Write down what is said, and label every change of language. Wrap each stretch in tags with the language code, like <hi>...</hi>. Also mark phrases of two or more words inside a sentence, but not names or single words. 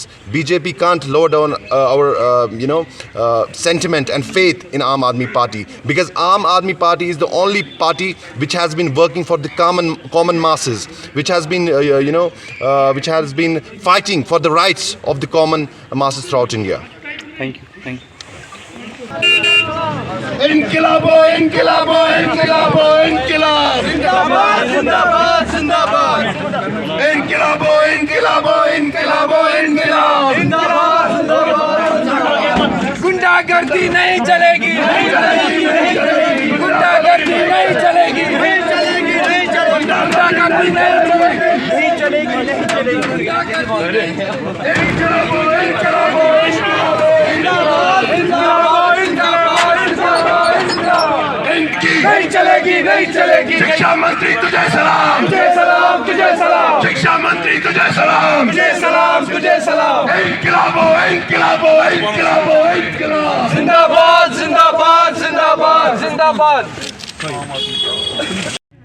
<en>BJP can't lower down our sentiment and faith in Aam Aadmi Party, because Aam Aadmi Party is the only party which has been working for the common masses, which has been which has been fighting for the rights of the common masses throughout India. Thank you. Thank you.</en> <hi>इनकिलाबो इनकिलाबो इनकिलाबो इनकिलाब, जिंदाबाद जिंदाबाद जिंदाबाद। इनकिलाबो इनकिलाबो इनकिलाबो इनकिलाब, जिंदाबाद जिंदाबाद। गुंडागर्दी नहीं चलेगी, नहीं चलेगी, नहीं चलेगी, गुंडागर्दी नहीं चलेगी, नहीं चलेगी, नहीं चलेगी, गुंडागर्दी नहीं चलेगी, नहीं चलेगी। इनकिलाबो इनकिलाबो इनकिलाबो, जिंदाबाद जिंदाबाद जिंदाबाद जिंदाबाद। नहीं चलेगी, नहीं चलेगी। शिक्षा मंत्री तुझे सलाम, तुझे सलाम, तुझे सलाम। शिक्षा मंत्री तुझे सलाम, तुझे सलाम, तुझे सलाम। इनकिलाबो इनकिलाबो इनकिलाबो इनकिलाब, जिंदाबाद जिंदाबाद जिंदाबाद जिंदाबाद।</hi>